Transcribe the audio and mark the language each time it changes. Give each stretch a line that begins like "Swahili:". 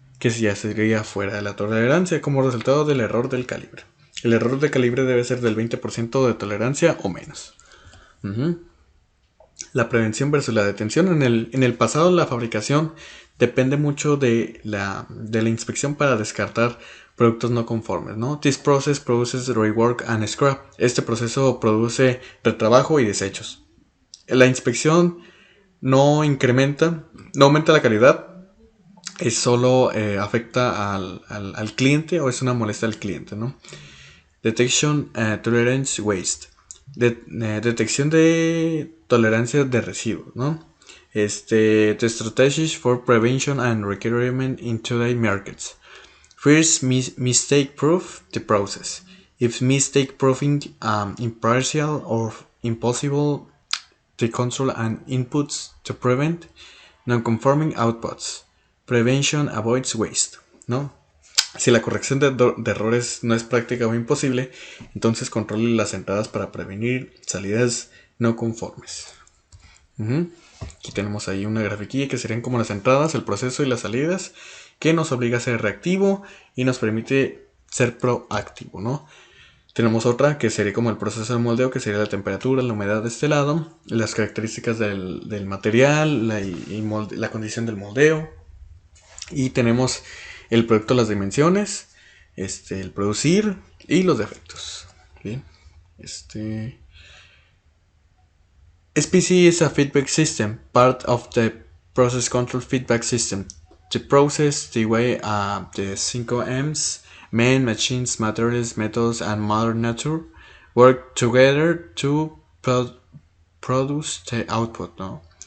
Spanish: Que ya sería fuera de la tolerancia como resultado del error del calibre. El error de calibre debe ser del 20% de tolerancia o menos. La prevención versus la detención. En el pasado, la fabricación depende mucho de la inspección para descartar productos no conformes, ¿no?
English: This process produces rework and scrap.
Spanish: Este proceso produce retrabajo y desechos. La inspección no aumenta la calidad, es solo afecta al cliente o es una molestia al cliente, ¿no?
English: Detection Tolerance Waste.
Spanish: Detección de tolerancia de residuos, ¿no?
English: The strategies for prevention and requirement in today's markets. First, mistake proof the process. If mistake proofing impartial or impossible to control and inputs to prevent non-conforming outputs. Prevention avoids waste,
Spanish: ¿no? Si la corrección de errores no es práctica o imposible, entonces controle las entradas para prevenir salidas no conformes. Aquí tenemos ahí una grafiquilla que serían como las entradas, el proceso y las salidas, que nos obliga a ser reactivo y nos permite ser proactivo, ¿no? Tenemos otra que sería como el proceso de moldeo, que sería la temperatura, la humedad de este lado, las características del material, la condición del moldeo. Y tenemos el producto, las dimensiones, el producir y los defectos. Bien.
English: SPC is a feedback system, part of the process control feedback system. The process, the way the 5 M's, men, machines, materials, methods, and mother nature work together to produce the output. No?